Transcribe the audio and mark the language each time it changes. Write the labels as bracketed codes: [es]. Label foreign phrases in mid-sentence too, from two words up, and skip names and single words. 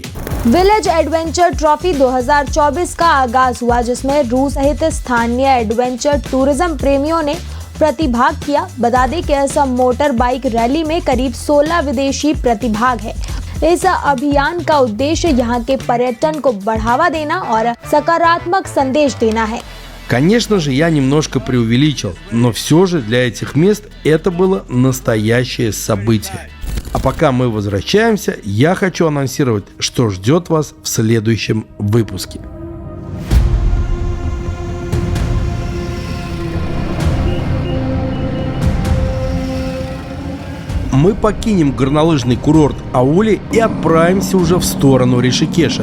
[hi] विलेज एडवेंचर ट्रॉफी 2024 का आगाज हुआ, जिसमें रूस सहित स्थानीय [en] adventure tourism [hi] प्रेमियों ने प्रतिभाग किया। बता दें कि इस [en] motor bike [hi] रैली में करीब 16 विदेशी प्रतिभाग है। इस अभियान का उद्देश्य यहाँ के पर्यटन को बढ़ावा देना और सकारात्मक संदेश देना है। [ru] Конечно же, я немножко преувеличил, но все же для этих мест это было настоящее событие. А пока мы возвращаемся, я хочу анонсировать, что ждет вас в следующем выпуске. Мы покинем горнолыжный курорт Аули и отправимся уже в сторону Ришикеша.